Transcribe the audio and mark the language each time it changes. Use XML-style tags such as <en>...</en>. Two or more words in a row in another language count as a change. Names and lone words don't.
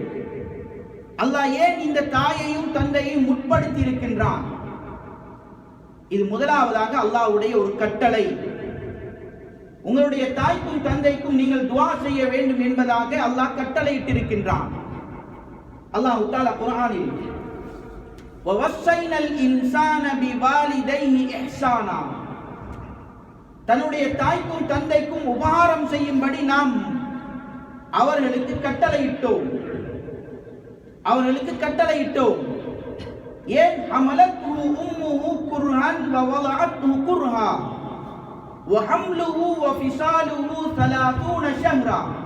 <ta>அல்லாஹ் ஏன் இந்த தாயையும் தந்தையையும் முற்படுத்தி இருக்கின்றான்? இது முதலாவதாக அல்லாஹ்வுடைய ஒரு கட்டளை. உங்களுடைய தாய்க்கும் தந்தைக்கும் நீங்கள் துஆ செய்ய வேண்டும் என்பதாக அல்லாஹ் கட்டளையிட்டிருக்கின்றான். அல்லாஹ் தஆலா குர்ஆனில்</ta> <ar>وَوَصَّيْنَا الْإِنسَانَ بِوَالِدَيْهِ إِحْسَانًا</ar> <ta>தன்னுடைய தாய்க்கும் தந்தைக்கும் உபகாரம் செய்யும்படி நாம் அவர்களுக்கு கட்டளையிட்டோம்.</ta> <ar>ஏன் حملته أمه كرها ووضعته كرها وحمله وفصاله 30 شهرا.</ar>